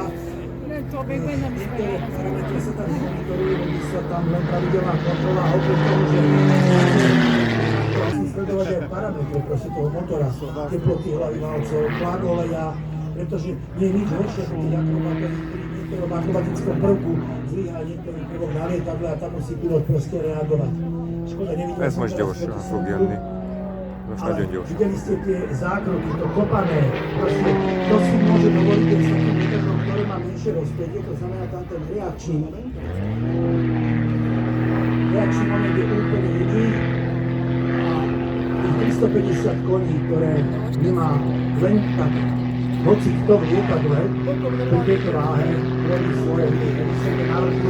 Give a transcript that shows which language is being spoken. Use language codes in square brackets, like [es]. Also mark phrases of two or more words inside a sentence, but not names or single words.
[sk] Niektoré parametre sa tam nemonitorujú, robí sa tam len pravidelná kontrola a okrem toho, že musí sledovať aj parametre proste toho motora, teploty hlavy valcov, tlak oleja, pretože nie je nič horšie, ako keď v akrobatickom prvku zlyhá niektorý prvok na lietadle a tam musí pilot proste reagovať. Škoda, nevidel [hu] Ez [sk] som [hu] most [sk] teraz [hu] gyorsan [sk] proti [hu] fog [sk] smeru, [hu] jönni. Most [sk] ale [hu] nagyon gyorsan. [sk] videli ste tie zákroky, to kopané, proste to si môže dovoliť aj s takým lietadlom, ktoré má menšie rozpätie, to znamená tam ten reakčný moment. Reakčný moment je úplne iný a tých 350 koní, ktoré nemá len tak hoci kto v lietadle, pri tejto váhe, robí svoje, keby sa nenarodili.